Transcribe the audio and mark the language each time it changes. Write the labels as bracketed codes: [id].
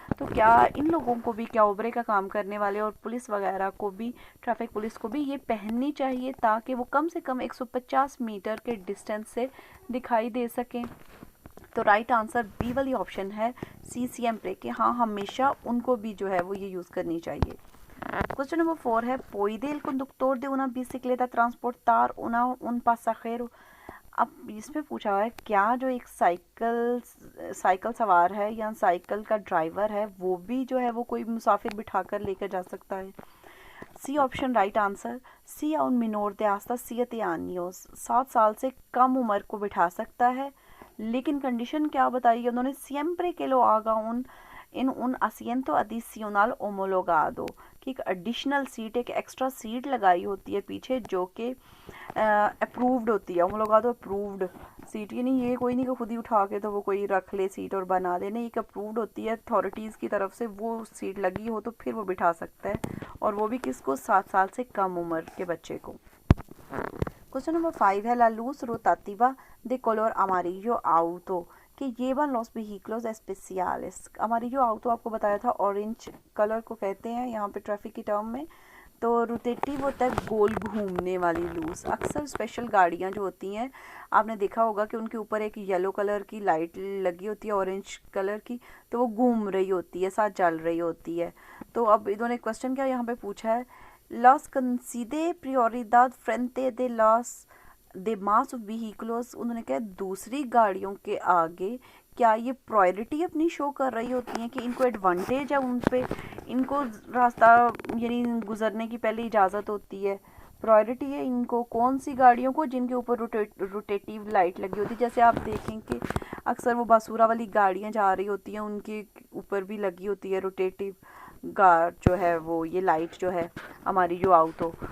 [hi] तो क्या इन लोगों को भी, क्या ओबरे का काम करने वाले और पुलिस वगैरह को भी, ट्रैफिक पुलिस को भी ये पहननी चाहिए ताकि वो कम से कम 150 मीटर के डिस्टेंस से दिखाई दे सकें? तो राइट आंसर बी वाली ऑप्शन है सी सिएम्प्रे, कि हाँ हमेशा उनको भी जो है वो ये यूज़ करनी चाहिए। क्वेश्चन नंबर 4 है [es] puede el conductor de una bicicleta transportar un pasajero। [hi] अब इसमें पूछा हुआ है क्या जो एक साइकिल सवार है या साइकिल का ड्राइवर है वो भी जो है वो कोई मुसाफिर बिठाकर लेकर जा सकता है? C option right answer. C [es] a un menor de hasta 7 años, [hi] 7 साल से कम उम्र को बिठा सकता है, लेकिन कंडीशन क्या बताई है उन्होंने? [es] siempre que lo haga [hi] इन उन [es] asiento adicional homologado, [hi] कि एक एडिशनल सीट, एक एक्स्ट्रा सीट लगाई होती है पीछे जो कि अप्रूव्ड होती है। होमोलोगादो अप्रूव्ड सीट, यानी ये कोई नहीं कि खुद ही उठा के तो वो कोई रख ले सीट और बना दे, नहीं, एक अप्रूव्ड होती है अथॉरिटीज़ की तरफ से, वो सीट लगी हो तो फिर वो बिठा सकता है, और वो भी किसको? 7 साल से कम उम्र के बच्चे को। क्वेश्चन नंबर 5 है [es] la luz rotativa de color amarillo auto, कि llevan los vehículos especiales। amarillo auto [hi] आपको बताया था ऑरेंज कलर को कहते हैं यहाँ पे ट्रैफिक की टर्म में। तो रोटेटिव होता है गोल घूमने वाली लूज। अक्सर स्पेशल गाड़ियाँ जो होती हैं आपने देखा होगा कि उनके ऊपर एक येलो कलर की लाइट लगी होती है, ऑरेंज कलर की, तो वो घूम रही होती है, साथ जल रही होती है। तो अब इन्होंने क्वेश्चन क्या यहाँ पे पूछा है? [es] Los concede prioridad frente de los demás vehículos। [hi] उन्होंने कहा दूसरी गाड़ियों के आगे क्या ये प्रायोरिटी अपनी शो कर रही होती हैं कि इनको एडवांटेज है उन पे, इनको रास्ता यानी गुजरने की पहले इजाज़त होती है, प्रायोरिटी है इनको कौन सी गाड़ियों को? जिनके ऊपर रोटेटिव लाइट लगी होती है। जैसे आप देखें कि अक्सर वो बासूरा वाली गाड़ियाँ जा रही होती हैं उनके ऊपर भी लगी होती है रोटेटिव गार जो है वो ये लाइट जो है हमारी जो आउट हो।